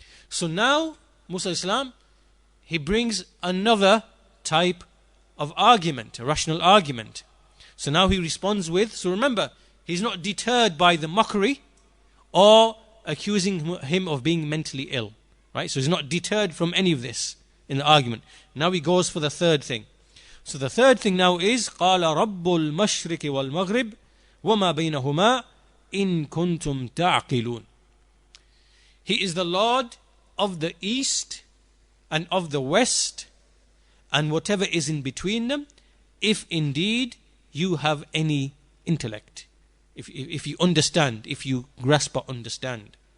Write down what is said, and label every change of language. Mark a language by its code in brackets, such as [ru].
[en] So now, Moosa Islam, he brings another type of argument, a rational argument. So now he responds with, so remember, he's not deterred by the mockery or accusing him of being mentally ill, right? So he's not deterred from any of this in the argument. Now he goes for the third thing. So the third thing now is, [ar] قال رب المشرق والمغرب وما بينهما إن كنتم تعقلون. [en] He is the Lord of the East and of the West and whatever is in between them, if indeed you have any intellect, if you understand, if you grasp or understand.